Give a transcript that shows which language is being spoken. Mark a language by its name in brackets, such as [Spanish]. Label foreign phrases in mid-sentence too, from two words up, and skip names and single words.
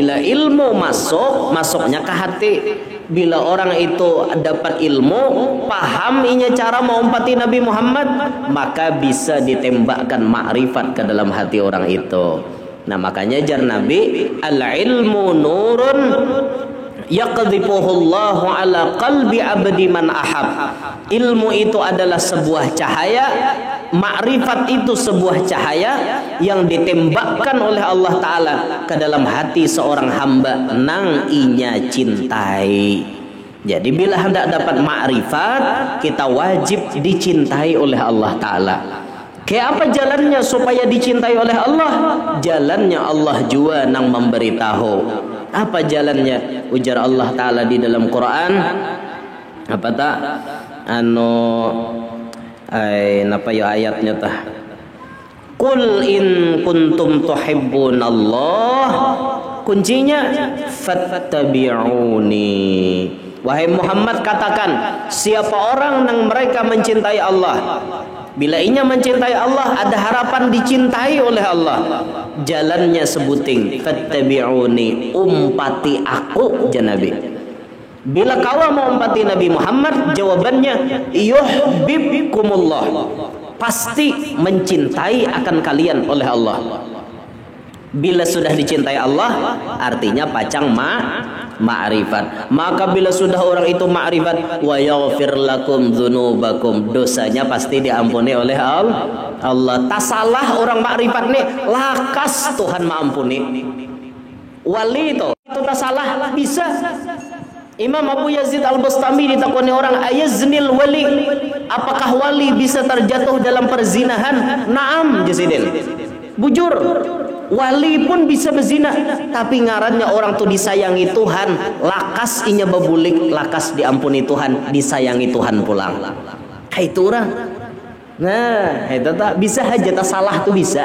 [Banjar] Bila ilmu masuknya ke hati. Bila orang itu dapat ilmu, paham inya cara mengumpati Nabi Muhammad, maka bisa ditembakkan ma'rifat ke dalam hati orang itu. Nah makanya jar Nabi, [Arabic] العلم نور يقذفه الله على قلب عبد من أحب. [Banjar] Ilmu itu adalah sebuah cahaya, ma'rifat itu sebuah cahaya yang ditembakkan oleh Allah Ta'ala ke dalam hati seorang hamba nang inya cintai. Jadi bila hendak dapat ma'rifat, kita wajib dicintai oleh Allah Ta'ala. Kayak apa jalannya supaya dicintai oleh Allah? Jalannya Allah jua nang memberitahu. Apa jalannya? Ujar Allah Ta'ala di dalam Quran. Apa tak? Napa ya ayatnya tah? [Arabic] قل إن كنتم تحبون الله. [Banjar] Kuncinya fattabi'uni. Wahai Muhammad katakan, siapa orang yang mereka mencintai Allah. Bila inya mencintai Allah, ada harapan dicintai oleh Allah. Jalannya sebuting fattabi'uni, umpati aku janabi. Bila kau mau umpati Nabi Muhammad, jawabannya yuhibbukumullah. Pasti mencintai akan kalian oleh Allah. Bila sudah dicintai Allah, artinya pacang ma'rifat. Maka bila sudah orang itu ma'rifat, [Arabic] ويغفر لكم ذنوبكم, [Banjar] dosanya pasti diampuni oleh Allah. Tak salah orang ma'rifat nih, lakas Tuhan mengampuni. Wali itu tak salah, bisa. Imam Abu Yazid Al-Bustami ditakoni orang, [Arabic] أيزني الولي, [Banjar] apakah wali bisa terjatuh dalam perzinahan? Naam jasidin, bujur. Wali pun bisa berzina, tapi ngarannya orang tuh disayangi Tuhan, lakas inya bebulik, lakas diampuni Tuhan, disayangi Tuhan pulang. Itu orang. Nah, itu tak bisa aja tak salah tuh bisa.